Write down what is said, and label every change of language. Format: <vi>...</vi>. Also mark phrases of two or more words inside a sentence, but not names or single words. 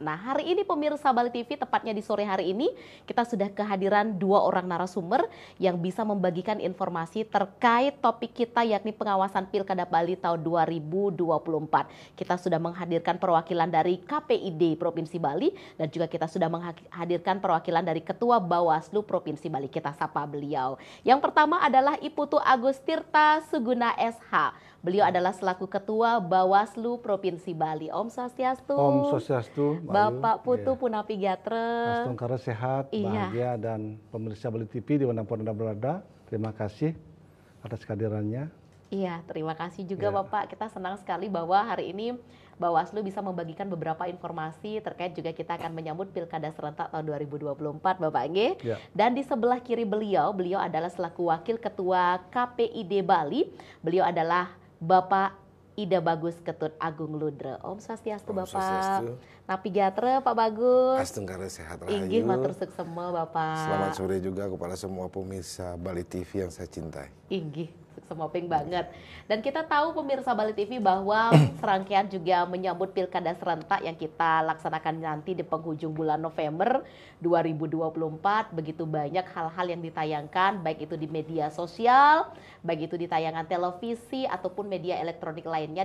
<id>Nah hari ini pemirsa Bali TV, tepatnya di sore hari ini kita sudah kehadiran dua orang narasumber yang bisa membagikan informasi terkait topik kita yakni pengawasan Pilkada Bali tahun 2024. Kita sudah menghadirkan perwakilan dari KPID Provinsi Bali dan juga kita sudah menghadirkan perwakilan dari Ketua Bawaslu Provinsi Bali. Kita sapa beliau. Yang pertama adalah Iputu Agus Tirta Suguna SH. Beliau adalah selaku Ketua Bawaslu Provinsi Bali.</id> <ban>Om Swastiastu. Om Swastiastu. Bapak Putu Punapi Gatre.</ban> <id>Astungkara sehat, bahagia, dan pemirsa Bali TV dimanapun Anda berada. Terima kasih atas kehadirannya. Iya, terima kasih juga Bapak. Kita senang sekali bahwa hari ini Bawaslu bisa membagikan beberapa informasi terkait juga kita akan menyambut Pilkada serentak tahun 2024 Bapak Nge. Dan di sebelah kiri beliau adalah selaku Wakil Ketua KPID Bali. Beliau adalah Bapak Ida Bagus Ketut Agung Ludre.</id> <ban>Om Swastiastu</ban> <id>Bapak. Swastiastu.</id> <ban>Napi Gatre Pak Bagus.</ban> <id>Astungkara sehat rahayu.</id> <ban>Inggih matur suksema Bapak.</ban> <id>Selamat sore juga kepada semua pemirsa Bali TV yang saya cintai. Inggih. Semoping banget. Dan kita tahu pemirsa Bali TV bahwa serangkaian juga menyambut Pilkada serentak yang kita laksanakan nanti di penghujung bulan November 2024. Begitu banyak hal-hal yang ditayangkan, baik itu di media sosial, baik itu di tayangan televisi ataupun media elektronik lainnya.</id>